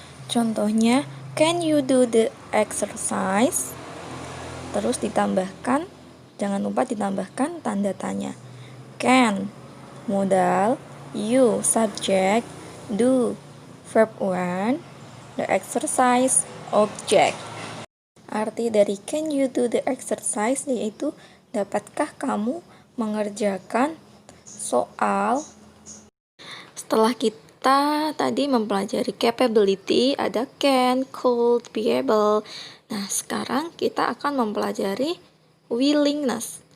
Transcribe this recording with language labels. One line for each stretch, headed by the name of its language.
English: Contohnya, can you do the exercise?
Indonesian: Terus ditambahkan, jangan lupa ditambahkan tanda tanya.
English: Can, modal, you, subject, do, verb 1, the exercise, object.
Indonesian: Arti dari
English: can you do the exercise
Indonesian: yaitu, dapatkah kamu mengerjakan soal? Setelah kita tadi mempelajari capability, ada can, could, be able. Nah, sekarang kita akan mempelajari willingness.